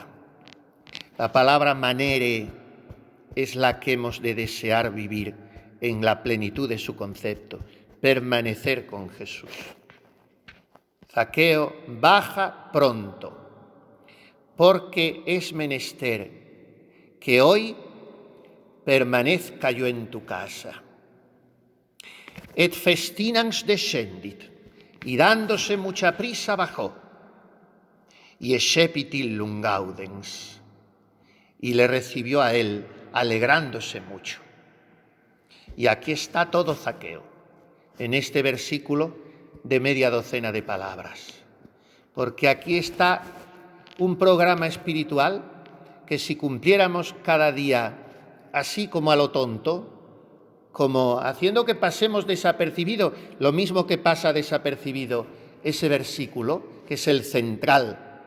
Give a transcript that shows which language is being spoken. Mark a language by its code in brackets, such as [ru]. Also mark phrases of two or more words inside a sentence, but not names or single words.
[es] La palabra manere es la que hemos de desear vivir en la plenitud de su concepto, permanecer con Jesús. Zaqueo, baja pronto, porque es menester que hoy permanezca yo en tu casa. [la] Et festinans descendit, [es] y dándose mucha prisa bajó, y [la] escepit illum gaudens, [es] y le recibió a él alegrándose mucho. Y aquí está todo Zaqueo, en este versículo de media docena de palabras, porque aquí está un programa espiritual que si cumpliéramos cada día así como a lo tonto, como haciendo que pasemos desapercibido, lo mismo que pasa desapercibido ese versículo, que es el central